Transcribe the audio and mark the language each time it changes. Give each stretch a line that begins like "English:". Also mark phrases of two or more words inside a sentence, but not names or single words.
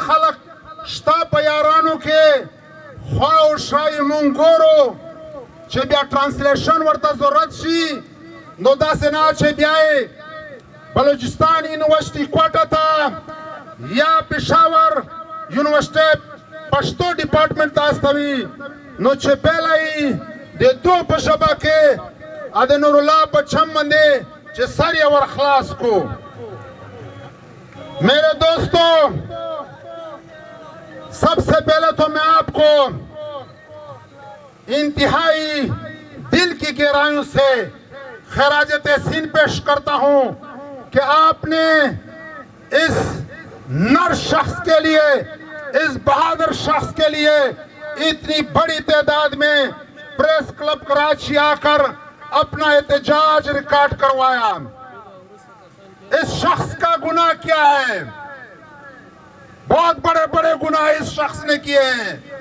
Pashto: خلک شته په یارانو کې خوا او شا یې مونږ ګورو چې بیا ټرانسلیشن ورته ضرورت شي نو داسې نه چې بیا یې بلوچستان یونیورسٹی کوټه ته یا پېښور یونیورسٹی پښتو ډپارټمنټ ته استوي نو چې بیله یې د دو په ژبه کې د نورالله په چم باندې چې سر یې ور خلاص کو
Urdu: میرے دوستو سب سے پہلے تو میں آپ کو انتہائی دل کی گہرائیوں سے خراج تحسین پیش کرتا ہوں کہ آپ نے اس نر شخص کے لیے اس بہادر شخص کے لیے اتنی بڑی تعداد میں پریس کلب کراچی آ کر اپنا احتجاج ریکارڈ کروایا اس شخص کا گناہ کیا ہے بہت بڑے بڑے گناہ اس شخص نے کیے ہیں